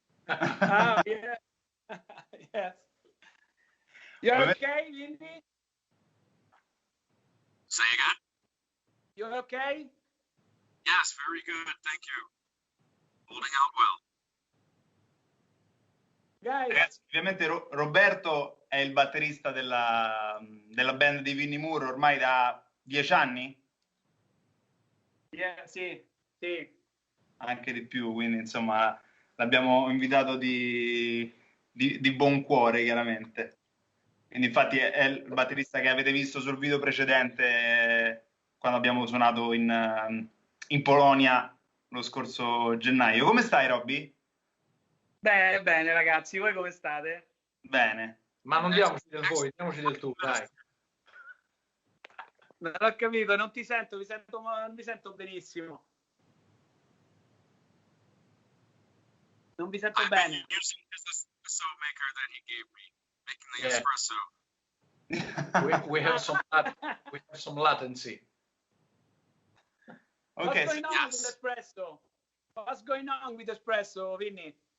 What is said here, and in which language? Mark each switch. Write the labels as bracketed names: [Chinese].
[English] Oh, yeah. Yes. You're okay, VINNIE? Say again? You're okay? Yes, very good. Thank you. Holding out well. Guys. [Italian] Ragazzi, ovviamente Roberto è il batterista della band di Vinnie Moore ormai da 10 anni? Yeah, sì, sì. Anche di più, quindi insomma l'abbiamo invitato di buon cuore, chiaramente. Quindi infatti è il batterista che avete visto sul video precedente quando abbiamo suonato in Polonia lo scorso gennaio. Come stai, Robby? Bene, bene ragazzi, voi come state? Bene. Ma non diamoci del voi, diamoci del tu, dai. Non ho capito, non ti sento, non vi sento benissimo. Non vi sento bene. [English] Using this espresso maker that he gave me, making the Yeah. espresso. We have some latency. Okay, What's going on yes. with espresso? What's going on with espresso, Vinny?